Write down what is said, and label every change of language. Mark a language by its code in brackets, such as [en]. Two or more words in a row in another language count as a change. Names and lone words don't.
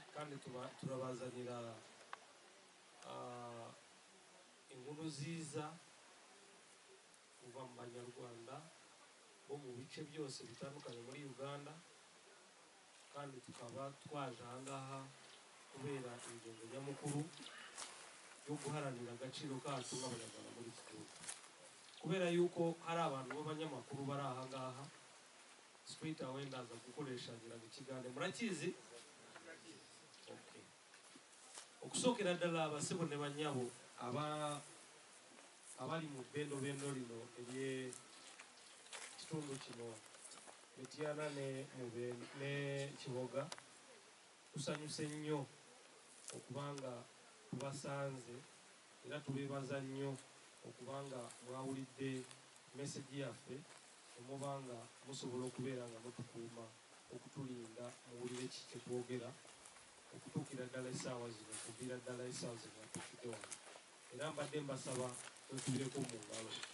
[rw] kandi turabazanira inkuru nziza kuva mu banyarwanda bo mu bice byose bitandukanye muri Uganda, kandi tukaba twaje ahangaha kubera ingingo nyamukuru yo guharanira agaciro kacu nk'abanyarwanda muri iki gihugu, kubera yuko hari abantu b'abanyamakuru bari ahangaha. [en] Straight away [rw] ndaza gukoresha ngira ikiganiro murakizi. Okay. [lg] Okusokera ddala abasebo ne banyabo abali mu bendo lino ebye kitundu kino Mityana ne Kiboga, tusanyuse nnyo okubanga tubasanze era tubebaza nnyo okubanga mwawulidde message yaffe omubanga musobola okubeera nga mutukuuma okutulinda muwulire ki kye twogera okutuukira ddala essaawa zino okuviira ddala essaawa zino atufudde wano, era mbadde mbasaba twekubireko mu ngalo.